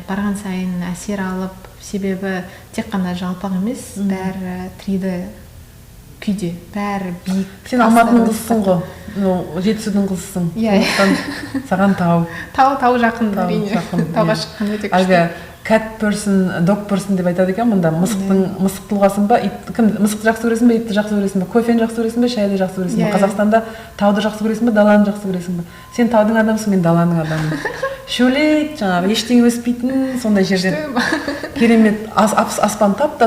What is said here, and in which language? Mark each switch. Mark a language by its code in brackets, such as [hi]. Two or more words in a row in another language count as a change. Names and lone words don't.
[kk] Барған сайын әсер алып, себебі тек қана жалпақ емес, бәрі 3D күйде, бәрі биік. Сен Алматының қызысың ғой, Жетісудың қызысың. Саған тау. Тау жақын, әрине. Тауға шыққан өте күшті. [en] Cat person, dog person [kk] деп айтады екен, мұнда мысық тұлғасын ба, мысықты жақсы көресің бе, итті жақсы көресің бе, кофені жақсы көресің бе, шайды жақсы көресің бе, Қазақстанда тауды жақсы көресің бе, даланы жақсы көресің бе. Сен таудың адамысың, мен даланың адамын. Шөлейт, жаңағы ештеңе өспейтін сондай жерден керемет аспан тап-таза.